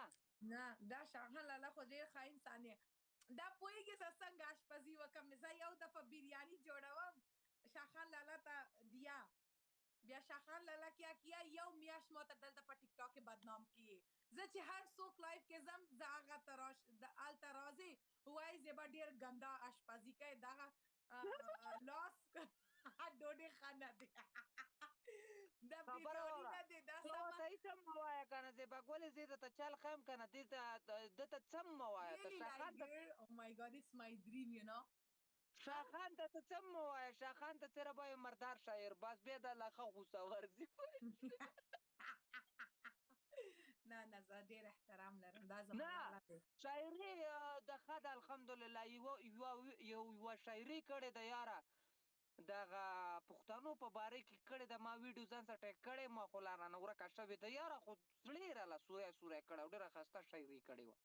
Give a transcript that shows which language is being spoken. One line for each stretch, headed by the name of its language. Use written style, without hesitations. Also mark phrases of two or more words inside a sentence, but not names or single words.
Pashto: نه دا شاهان لالا خو ډېر ښه انسان دی دا پوهېږې زه څنګه اشپزي وکړم زه یو دفعه بریاني جوړوم شاهخان لالا ته دیا بیا شاهخان لالا کیا کیا یو میاشت ما ته دلته په ټیک ټاک کې بدنام کیې زه چې هر څوک لایف کې ځم زه هغه ته هلته راځې وایي زه به ډېر ګنده اشپزي کوې دغه لاس ډوډۍ ښه نه دی دا بریاني نه دی دا ته هیڅ هم مه وایه که نه زیبا ګلې زه درته چل ښیم که نه ده ته څه هم مه وایه
English: شاهخان oh my god it's my dream you know
Pashto: شاهخان ته څه هم مه وایه شاهخان ته څېره به یې مردار شاعر بس بیا د لا ښه غوسه ورځي نه نه زه ډېر احترام لرم دا زما لالا دی شاعري د ښه ده الحمدلله یوه شاعري کړې ده یاره دغه پښتنو په باره کې کړې ده ما ویډیو ځان سره ټیک کړې ما خو لا رانه ورکه شوې ده یاره خو زړه یې راله سوری سوری کړی او ډېره ښایسته شاعري کړې وه